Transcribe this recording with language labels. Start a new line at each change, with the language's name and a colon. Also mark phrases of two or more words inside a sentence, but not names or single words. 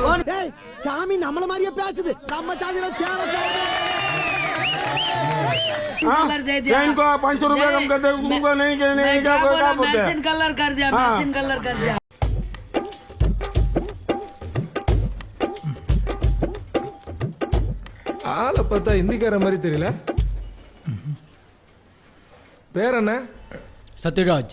Tamil: சாமி நம்மள மாதிரியே பேசுது. நம்ம சாதியில சேர
Hindi: इनको 500 रुपया कम कर दे तुमको नहीं क्या बोलते हैं कलर कर दिया
English: matching color
Hindi: कर दिया
Tamil: ஆளை பார்த்தா இந்திக்கார மாதிரி தெரியல பேர் என்ன சத்யராஜ்